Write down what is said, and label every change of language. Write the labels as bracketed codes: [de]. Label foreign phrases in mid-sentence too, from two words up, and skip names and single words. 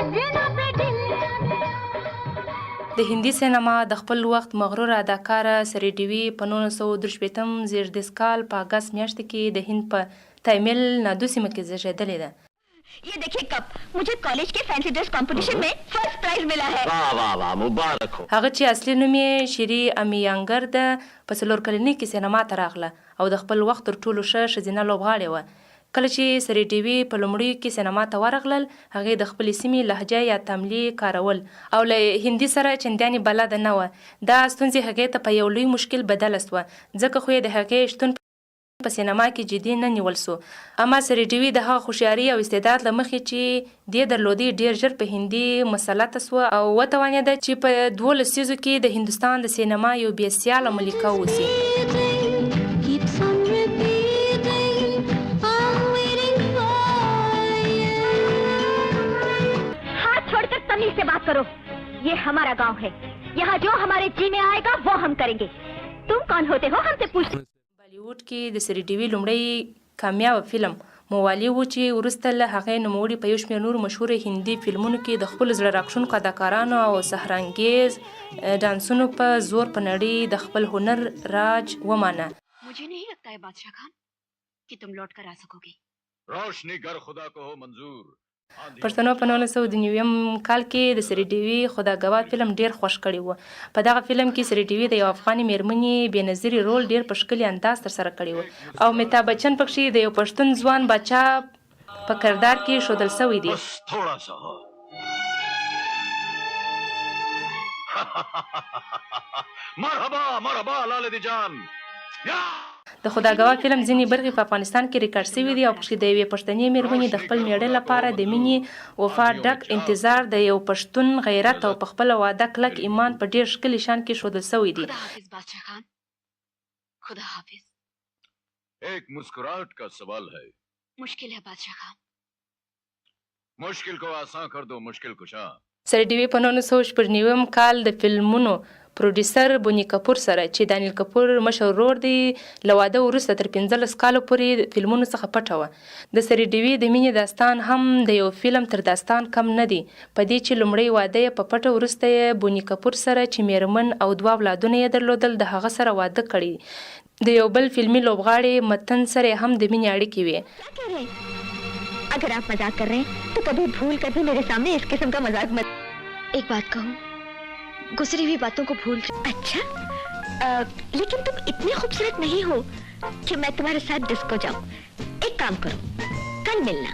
[ps] د هندي سینما د خپل وخت مغرور اداکاره سری ډیوي په 1963 زیږدیز کال په اګست میاشت کې د هند په تامل نادو سیمه کې زیږیدلې ده. [hi] ये देखिए कप मुझे कॉलेज के [en] fancy dress competition [hi] में [en] first prize [hi] मिला है. वाह वाह वाह मुबारक हो. [ps] هغه چې اصلي نوم یې شری امیانګر ده په څلور کلنۍ کې سینما ته راغله او د خپل وخت تر ټولو ښه ښځینه لوبغاړې وه. کله چې سری ډیوي په لومړیو کې سینما ته ورغلل هغې د خپلې سیمې لهجه یا تاملي کارول او له هندي سره چندانې بلده نه وه. دا ستونزې هغې ته په یو لوی مشکل بدله سوه ځکه خو یې د هغې شتون په سینما کې جدي نه نیول سو. اما سری ډیوي د هغه هوښیاري او استعداد له مخې چې دې درلودی ډیر ژر په هندي مسلطه سوه او وتوانېده چې په 12 لسیزو کې د هندوستان د سینما یو بې سیاله ملکه اوسي. [hi] हाथ छोड़कर तमीज से बात करो. ये हमारा गांव है. यहाँ जो हमारे जी में आएगा वो हम करेंगे. तुम कौन होते हो हमसे पूछ. [ps] بالیووډ کې د سری ډیوي لومړی کامیاب فلم موالي و چې وروسته له هغې نوموړي په یو شمېر نورو مشهورو هندي فلمونو کې د خپلو زړه راښکونکو اداکارانو او سحرانګیز ډانسونو په زور په نړۍ د خپل هنر راج ومانه. [hi] मुझे नहीं लगता है बादशाह खान कि तुम लौट कर आ सकोगे. रोशनी गर खुदा को हो मंजूर. [ps] پښتنو په 1990 کال کې د سری ډیوي خداګواه فلم ډیر خوښ کړی و. په دغه فلم کې سری ډیوي د یو افغاني میرمنې بېنظیري رول ډیر په ښکلي انداز ترسره کړی و او میتاب بچن پکښې د یو پښتون ځوان باچا په کردار کې ښودل سوی دی. [hi] थोड़ा सा हो. [ps] مرحبا مرحبا لاله دی جان. د خداګواه فلم ځینې برخې په افغانستان کې ریکارډ شوي دي او پکښې د یوې پښتنې میرمنې د خپل میړه لپاره د مینې وفا ډک انتظار د یو پښتون غیرت او په خپله واده کلک ایمان په ډېر ښکلي شان کې ښودل سوی دي. [hi] खुदा हाफिज बादशाह खान. खुदा हाफिज. एक मुस्कुराहट का सवाल है. मुश्किल है बादशाह खान. मुश्किल को आसान कर दो मुश्किल कुशा. [ps] سری ډیوي په 1990 کال د فلمونو پروډیوسر بونی کپور سره چې دانیل کپور مشر ورور دی له واده وروسته تر 15 کالو پورې فلمونو څخه پټه وه. د سری ډیوي د مینې داستان هم د یو فلم تر داستان کم نه دی په دې چې لومړی واده یې په پټه وروسته یې بونی کپور سره چې میرمن او 2 اولادونه یې درلودل د هغه سره واده کړی. د یو بل فلمي لوبغاړي متن سره هم د مینې اړیکې وې. [hi] अगर आप मजाक कर रहे हैं तो कभी भूल कर भी मेरे सामने इस किस्म का मजाक मत. एक बात कहूँ, गुजरी हुई बातों को भूल. अच्छा, लेकिन तुम इतने खूबसूरत नहीं हो कि मैं तुम्हारे साथ डिस्को जाऊँ. एक काम करो, कल मिलना.